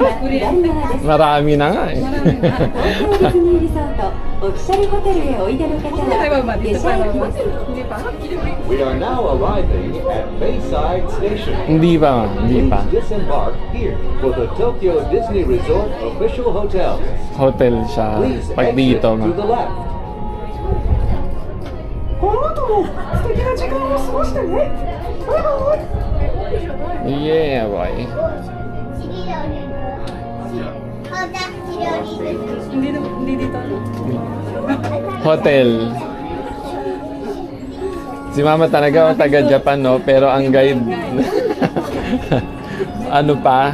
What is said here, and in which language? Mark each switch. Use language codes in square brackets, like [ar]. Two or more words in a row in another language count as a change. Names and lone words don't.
[ja] 左側です。 [tl] Marami na nga eh. [ja] 東京ディズニーリゾートオフィシャルホテルへおいでの方 [tl] Hindi tayo [ja] は [tl] ba? [ja] 下 [tl] Dito [ja] 車 [tl] pa [ja] 駅 [tl] ba? [ja] です。 [tl] Hindi pa? [en] We are now arriving at Bayside Station. [tl] Hindi pa, ma. Hindi pa. [en] Please disembark here for the Tokyo Disney Resort official hotels. [tl] Hotel siya. [en] Please [tl] Pag [en] exit [tl] dito, [en] to the [tl] ma. [en] left. [ja] この後も素敵な時間を過ごしてね。バイバイ。 [en] Yeah, boy. [tl] Hindi dito. Hotel. Si mama talaga ang taga Japan, no? Pero ang guide, ano pa?